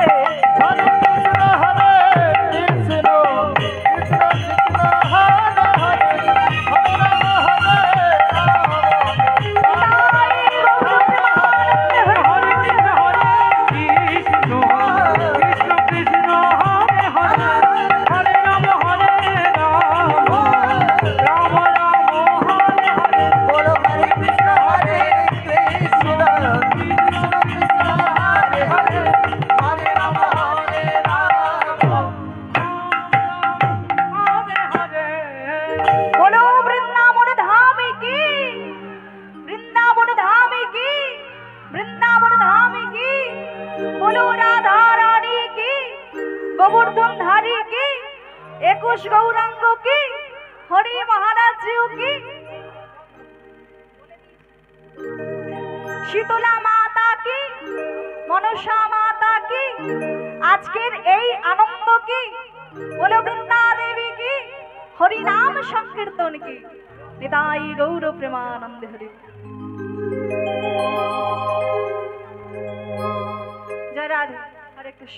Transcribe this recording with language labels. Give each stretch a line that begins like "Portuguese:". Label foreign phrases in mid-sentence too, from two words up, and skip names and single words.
Bangla: হরে কৃষ্ণ হরে কৃষ্ণ কৃষ্ণ কৃষ্ণ হরে হরে হরে রাম হরে রাম নিতাই গৌর প্রেমানন্দ হরি হরে কৃষ্ণ হরে কৃষ্ণ কৃষ্ণ কৃষ্ণ হরে হরে হরে রাম রাম রাম হরে হরে।
Hindi: बोलो हरे कृष्ण कृष्ण कृष्ण हरे हरे हरे राम हरे हरे। बोलो वृंदावन धाम की, वृंदावन धाम की, वृंदावन धाम की। बोलो राधा रानी की, गोवर्धन धारी की, 21 गौरांग की, हरि महाराज जी की।
Bangla: শীতলা মাতা কি, মনসা মাতা কি, আজকের এই আনন্দ কি, বলো বৃন্দা দেবী কি, হরি নাম সংকীর্তন কি, নিতাই গৌর প্রেমানন্দে হরি। জয় রাধে, হরে কৃষ্ণ।